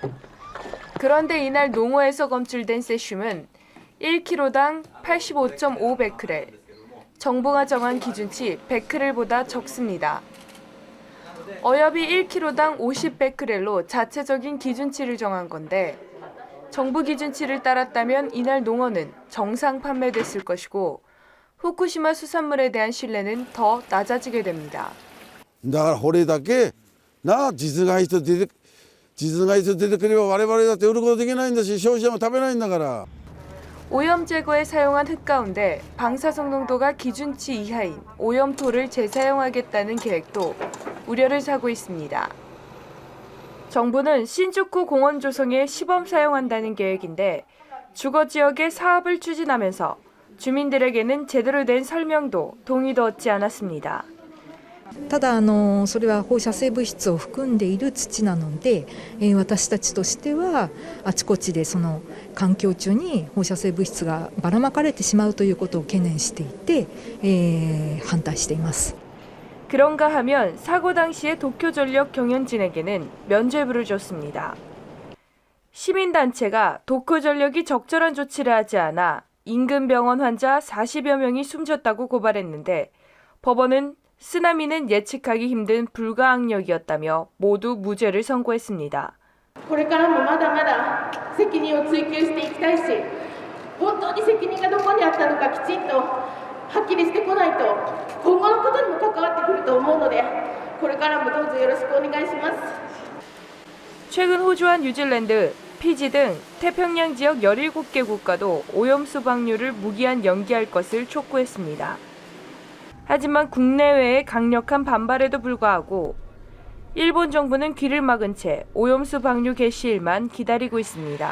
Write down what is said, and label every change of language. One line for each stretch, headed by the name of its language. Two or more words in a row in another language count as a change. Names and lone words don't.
Korean: 그런데 이날 농어에서 검출된 세슘은 1kg당 85.5 베크렐, 정부가 정한 기준치 100크렐보다 적습니다. 어협이 1kg당 50 베크렐로 자체적인 기준치를 정한 건데 정부 기준치를 따랐다면 이날 농어는 정상 판매됐을 것이고 후쿠시마 수산물에 대한 신뢰는 더 낮아지게 됩니다.
Japanese: だからこれだけ実害と出てくれば我々だって売ることできないんだし消費者も食べないんだから。
Korean: 오염 제거에 사용한 흙 가운데 방사성 농도가 기준치 이하인 오염토를 재사용하겠다는 계획도 우려를 사고 있습니다. 정부는 신주쿠 공원 조성에 시범 사용한다는 계획인데 주거 지역에 사업을 추진하면서 주민들에게는 제대로 된 설명도 동의도 얻지 않았습니다.
Japanese: ただそれは放射性物質を含んでいる土なので、私たちとしてはあちこちでその環境中に放射性物質がばらまかれてしまうということを懸念していて、反対しています。
Korean: 그런가 하면 사고 당시에 도쿄전력 경영진에게는 면죄부를 줬습니다. 시민단체가 도쿄전력이 적절한 조치를 하지 않아 인근 병원 환자 40여 명이 숨졌다고 고발했는데 법원은 쓰나미는 예측하기 힘든 불가항력이었다며 모두 무죄를 선고했습니다.
Japanese: これからもまだまだ責任を追及していきたいし、本当に責任がどこにあったのかきちんとはっきりしてこないと今後のことにも関わってくると思うので、これからもどうぞよろしくお願いします。
Korean: 최근 호주와 뉴질랜드, 피지 등 태평양 지역 17개 국가도 오염수 방류를 무기한 연기할 것을 촉구했습니다. 하지만 국내외의 강력한 반발에도 불구하고 일본 정부는 귀를 막은 채 오염수 방류 개시일만 기다리고 있습니다.